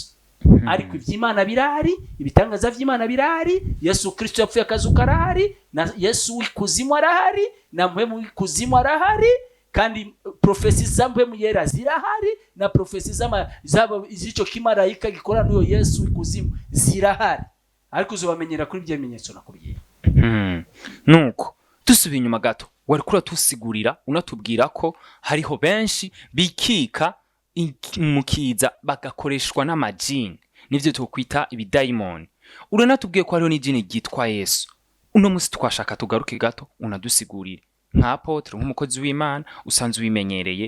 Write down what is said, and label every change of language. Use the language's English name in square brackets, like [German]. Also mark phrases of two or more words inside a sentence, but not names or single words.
[Rundi] Ariko iby'Imana birahari, ibitangaza by'Imana birahari, Yesu Kristo yapfuye akazuka arahari, na Yesu w'ikuzimu arahari, na mpemu w'ikuzimu arahari, kandi profesi za mpemu yera zirahari, na profesi z'icyo kimarayika gikora n'uyo Yesu w'ikuzimu zirahari. Ariko uzobamenyera kuri ibyo bimenyetso nakubwiye. Nuko dusubiye inyuma gato, wari kura tusigurira unatubwira ko hariho benshi bikika mukiza bagakoreshwa n'amajini, nivyo tukwita ibidayimoni. Uranatubwiye ko hariho n'ijini ryitwa Yesu. Uno musi twashaka tugaruke gato unadusigurire nka apotre, nk'umukozi w'Imana usanzwe ubimenyereye.